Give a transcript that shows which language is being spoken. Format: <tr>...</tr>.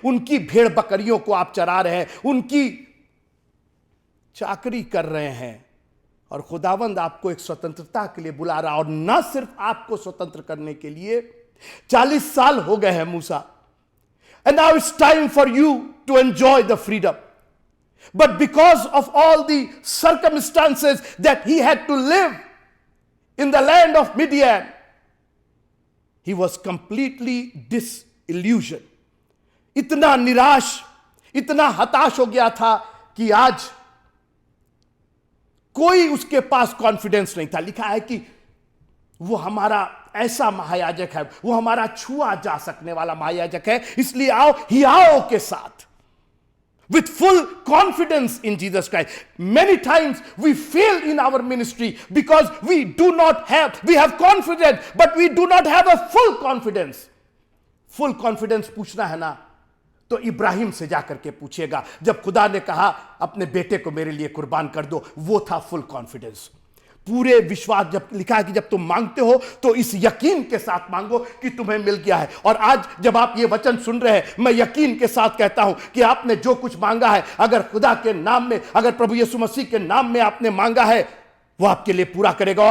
<hi>उनकी भेड़ बकरियों को आप चरा रहे हैं, उनकी चाकरी कर रहे हैं। और खुदावंद आपको एक स्वतंत्रता के लिए बुला रहा, और न सिर्फ आपको स्वतंत्र करने के लिए 40 साल हो गए हैं मूसा,</hi> <en>And now it's time for you to enjoy the freedom. But because of all the circumstances that he had to live in the land of Midian, he was completely disillusioned.</en> <hi>इतना निराश, इतना हताश हो गया था कि आज कोई उसके पास कॉन्फिडेंस नहीं था। लिखा है कि वो हमारा ऐसा महायाजक है, वो हमारा छुआ जा सकने वाला महायाजक है, इसलिए आओ हियाओ के साथ,</hi> <en>with full confidence in Jesus Christ. Many times we fail in our ministry because we have confidence, but we do not have a full confidence.</en> <hi>Full confidence पूछना है ना, तो इब्राहिम से जाकर के पूछिएगा। जब खुदा ने कहा अपने बेटे को मेरे लिए कुर्बान कर दो, वो था फुल कॉन्फिडेंस, पूरे विश्वास। जब लिखा है कि जब तुम मांगते हो तो इस यकीन के साथ मांगो कि तुम्हें मिल गया है। और आज जब आप ये वचन सुन रहे हैं, मैं यकीन के साथ कहता हूं कि आपने जो कुछ मांगा है, अगर खुदा के नाम में, अगर प्रभु यीशु मसीह के नाम में आपने मांगा है, वो आपके लिए पूरा करेगा।</hi>